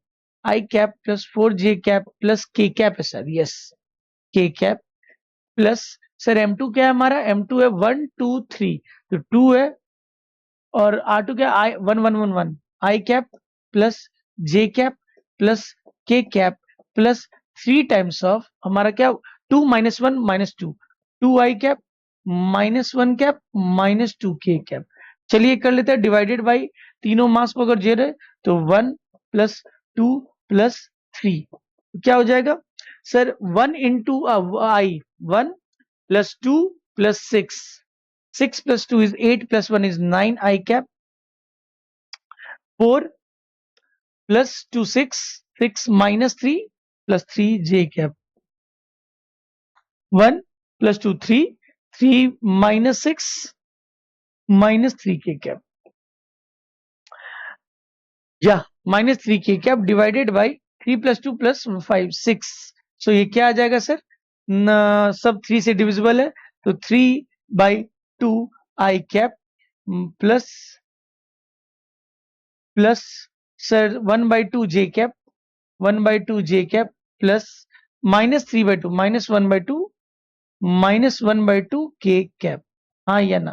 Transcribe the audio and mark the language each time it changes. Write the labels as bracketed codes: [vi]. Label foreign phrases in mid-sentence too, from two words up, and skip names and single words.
[en] cap, I cap plus 4j cap plus K cap है sir, yes, K cap plus sir M2 [hi] क्या है हमारा, M2 है 1 2 3, तो 2 है, और R2 क्या, [en] I 1 1 1 1, I cap plus J cap plus K cap plus 3 times of [hi] हमारा क्या, [en] 2 - 1 - 2, 2 I cap -1 cap -2 K cap. [hi] चलिए कर लेते हैं [en] divided by [hi] तीनों मास को अगर जेड है तो 1 + 2 + 3, क्या हो जाएगा सर, 1 × I 1 + 2 + 6, 6 + 2 [en] is 8 + 1 is 9 I cap, 4 + 2 6, 6 - 3 + 3 J cap, 1 + 2 3, 3 - 6 - 3 K cap, [hi] या [en] -3 K cap divided by [hi] 3 + 2 + 5 6, सो ये क्या आ जाएगा सर, सब 3 से डिविजिबल है, तो [en] 3/2 I cap plus plus sir 1/2 J cap, 1/2 J cap plus -3/2 -1/2 -1/2 K cap, [hi] हाँ या ना।